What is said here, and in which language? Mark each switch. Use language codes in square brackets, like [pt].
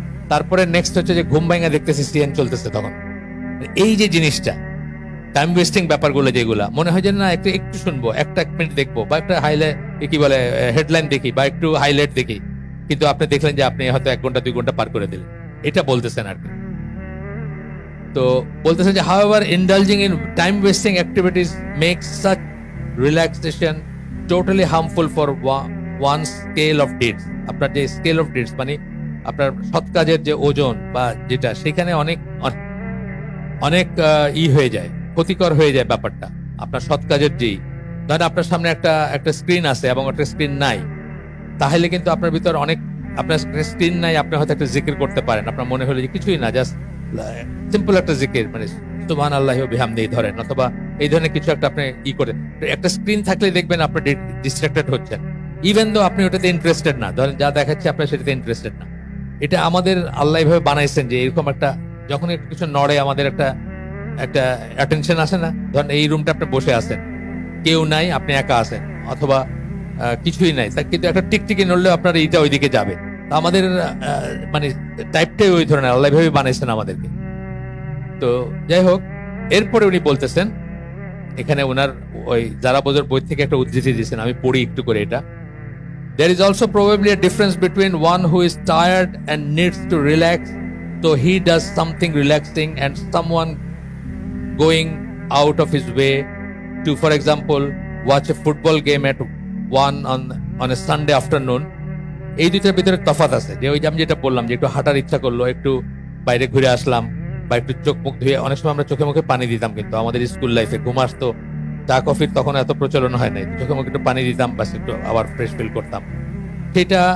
[bn] তারপরে নেক্সট হচ্ছে যে ঘুম ভাঙা দেখতেছি সিএন চলতেছে তখন। এই যে জিনিসটা টাইম ওয়েস্টিং ব্যাপারগুলো, যেগুলা মনে হয় যে না একটু শুনবো, একটা মিনিট দেখবো, বা একটা হাইলাইট কি বলে হেডলাইন দেখি, বা একটু হাইলাইট দেখি, কিন্তু আপনি দেখলেন যে আপনি হয়তো 1 ঘন্টা 2 ঘন্টা পার করে দিলেন। এটা বলতেছেন আর কি। তো বলতেছেন যে [en] however indulging in time wasting activities makes such relaxation totally harmful for one scale of deeds. [bn] আপনার যে স্কেল অফ ডিডস, মানে আপনার সৎ কাজের যে ওজন বা যেটা, সেখানে অনেক অনেক হয়ে যায়, ক্ষতিকর হয়ে যায় ব্যাপারটা। আপনার সৎ কাজের যেই ধরেন আপনার সামনে একটা স্ক্রিন আছে এবং একটা স্ক্রিন নাই, তাহলে কিন্তু আপনার ভিতর অনেক, আপনার স্ক্রিন নাই, আপনি হয়তো একটা জিকির করতে পারেন, আপনার মনে হলো যে কিছুই না, জাস্ট সিম্পল একটা জিকির, মানে [ar] সুবহানাল্লাহি ওয়া বিহামদিহি [bn] ধরেন, অথবা এই ধরনের কিছু একটা আপনি করে। একটা স্ক্রিন থাকলে দেখবেন আপনি ডিস্ট্রাক্টেড হচ্ছেন, ইভেন দো আপনি ওটাতে ইন্টারেস্টেড না, ধরেন যা দেখাচ্ছে আপনি সেটাতে ইন্টারেস্টেড না। এটা আমাদের আল্লাহ এইভাবে বানাইছেন যে এরকম একটা, যখন একটু কিছু নড়ে আমাদের একটা অ্যাটেনশন আসে না। ধরেন এই রুমটা আপনি বসে আছেন, কেউ নাই, আপনি একা আছেন, অথবা কিছুই নাই, কিন্তু একটা টিকটিকি নড়লে আপনার এইটা ওইদিকে যাবে। তো আমাদের মানে টাইপটাই ওই ধরনের, আল্লাহ ভাবে বানাইছেন আমাদেরকে। তো যাই হোক, এরপরে উনি বলতেছেন, এখানে ওনার ওই যারা বোঝার বই থেকে একটা উদ্ধৃতি দিয়েছেন, আমি পড়ি একটু করে এটা। [en] There is also probably a difference between one who is tired and needs to relax, so he does something relaxing, and someone going out of his way to, for example, watch a football game at 1 on a Sunday afternoon. [bn] এই দুইটার ভিতরে তফাৎ আছে। যে ওই যে আমি যেটা বললাম, যে একটু হাঁটার ইচ্ছা করলো, একটু বাইরে ঘুরে আসলাম, বা একটু চোখ মুখ ধুয়ে, অনেক সময় আমরা চোখে মুখে পানি দিতাম, কিন্তু আমাদের স্কুল লাইফে ঘুম আসতো, চা কফির তখন এত প্রচলন হয় নাই, চোখে মুখে একটু পানি দিতাম, বাস একটু আবার ফ্রেশ ফিল করতাম সেটা।